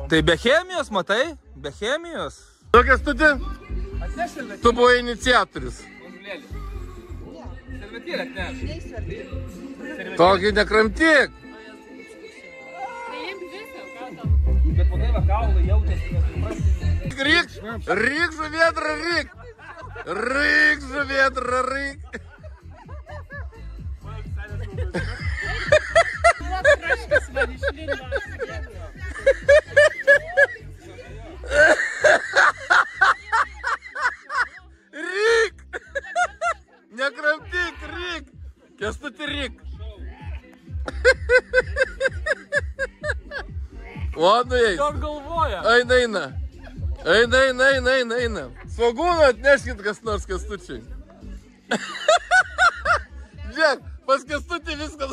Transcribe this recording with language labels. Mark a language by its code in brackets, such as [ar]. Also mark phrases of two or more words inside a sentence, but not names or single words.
[lt] Tai be chemijos, matai? Be chemijos. Tu, Kęstuti, tu buvai iniciatorius. Tokį nekramtyk. Bet pagai va kaulai jautėsi. Ryk, žuvėdra, ryk. Ryk, žuvėdra, ryk. Ryk. Nekramtyk, ryk. Kęstuti, ryk. O, nueis. Ką galvoja? Eina. Svagūną atneškit kas nors Kęstučiai. Žiūrėk, pas Kęstutį viskas.